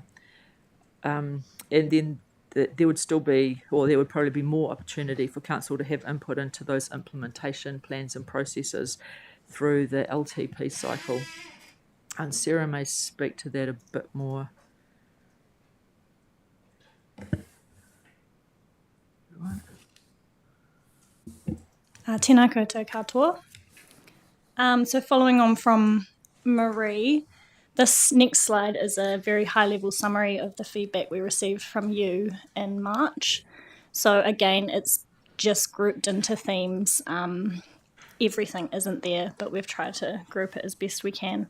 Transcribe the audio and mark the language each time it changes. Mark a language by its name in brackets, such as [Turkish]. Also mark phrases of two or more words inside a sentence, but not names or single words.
[English] And then there would still be, or there would probably be more opportunity for council to have input into those implementation plans and processes through the LTP cycle. And Sarah may speak to that a bit more. Right. [Māori] Tēnā koutou katoa. [English] So following on from Marie, this next slide is a very high-level summary of the feedback we received from you in March. So again, it's just grouped into themes. Everything isn't there, but we've tried to group it as best we can.